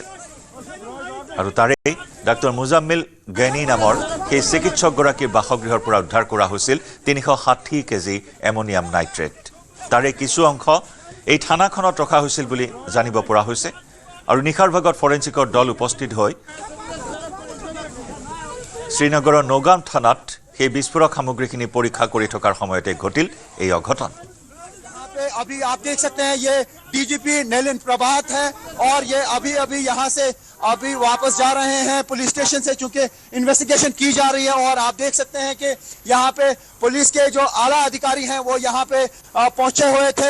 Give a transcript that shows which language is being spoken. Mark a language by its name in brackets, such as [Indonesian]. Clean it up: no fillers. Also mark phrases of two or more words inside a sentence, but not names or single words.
[Assamese] আৰু তাৰেই ডক্টৰ মুজাম্মিল গেনি নামৰ সেই চিকিৎসকগৰাকীৰ বাসগৃহৰ পৰা উদ্ধাৰ কৰা হৈছিল 360 কেজি এমনিয়াম নাইট্ৰেট। তাৰে কিছু অংশ এই থানাখনত ৰখা হৈছিল বুলি জানিব পৰা হৈছে। আৰু নিশাৰ ভাগত ফৰেঞ্চিকৰ দল উপস্থিত হৈ শ্ৰীনগৰৰ নৌগাম থানাত সেই বিস্ফোৰক সামগ্ৰীখিনি পৰীক্ষা কৰি থকাৰ সময়তে ঘটিল এই অঘটন। [Hindi] अभी आप देख सकते हैं ये DGP नलिन प्रभात है और ये अभी यहाँ से अभी वापस जा रहे हैं पुलिस स्टेशन से, चूंकि इन्वेस्टिगेशन की जा रही है। और आप देख सकते हैं कि यहाँ पे पुलिस के जो आला अधिकारी हैं वो यहाँ पे पहुंचे हुए थे।